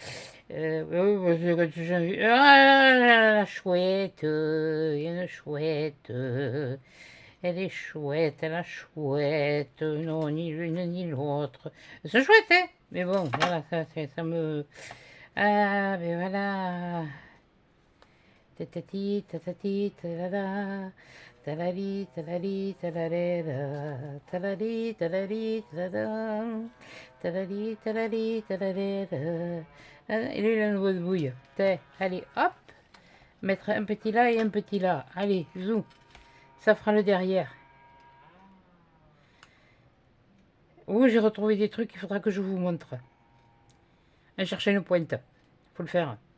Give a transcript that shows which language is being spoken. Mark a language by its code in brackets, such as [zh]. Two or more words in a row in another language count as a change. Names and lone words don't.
[fr] La chouette. Il y a une chouette. Elle est chouette, la chouette, non, ni l'une ni l'autre. C'est chouette, hein? Mais bon, voilà, ça me... Ah, mais voilà. Tatati, tatati, talala. Talali, talali, talalera. Talali, talali, talala. Talali, talali, talalera. Et lui, il a une grosse bouille. Allez, hop. Mettre un petit là et un petit là. Allez, zou. Ça fera le derrière. Oh, j'ai retrouvé des trucs, il faudra que je vous montre. À chercher une pointe. Faut le faire.